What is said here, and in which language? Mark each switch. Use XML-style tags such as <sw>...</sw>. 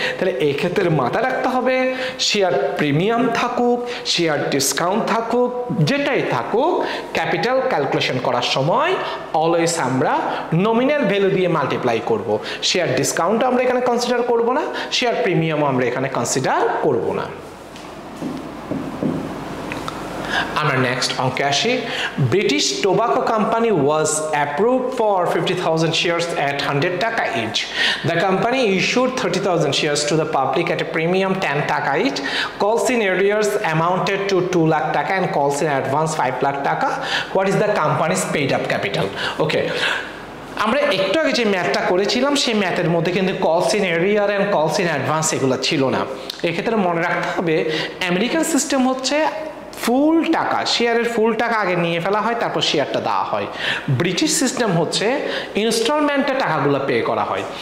<bn>তাহলে এই ক্ষেত্রে মাথায় রাখতে হবে, শেয়ার প্রিমিয়াম থাকুক, শেয়ার ডিসকাউন্ট থাকুক, যেটাই থাকুক, ক্যাপিটাল ক্যালকুলেশন করার সময় অলওয়েজ আমরা নমিনাল ভ্যালু দিয়ে মাল্টিপ্লাই করব। শেয়ার ডিসকাউন্ট আমরা এখানে কনসিডার করব না, শেয়ার প্রিমিয়ামও আমরা এখানে কনসিডার করব না। আমরা নেক্সট অঙ্কে আসি।</bn> <en>British tobacco company was approved for 50,000 shares at 100 taka each. The company issued 30,000 shares to the public at a premium 10 taka each. Calls in arrears amounted to 2 lakh taka and calls in advance 5 lakh taka. What is the company's paid up capital?</en> <bn>Okay, আমরা একটু আগে যে ম্যাথটা করেছিলাম সেই ম্যাথের মধ্যে কিন্তু কলস ইন এরিয়ার এন্ড কলস ইন অ্যাডভান্স এগুলো ছিল না। এক্ষেত্রে মনে রাখতে হবে আমেরিকান সিস্টেম হচ্ছে ফুল টাকা, শেয়ারের ফুল টাকা আগে নিয়ে ফেলা হয়, তারপর শেয়ারটা দেওয়া হয়। ব্রিটিশ সিস্টেম হচ্ছে ইনস্টলমেন্টে টাকাগুলো পে করা হয়।</bn>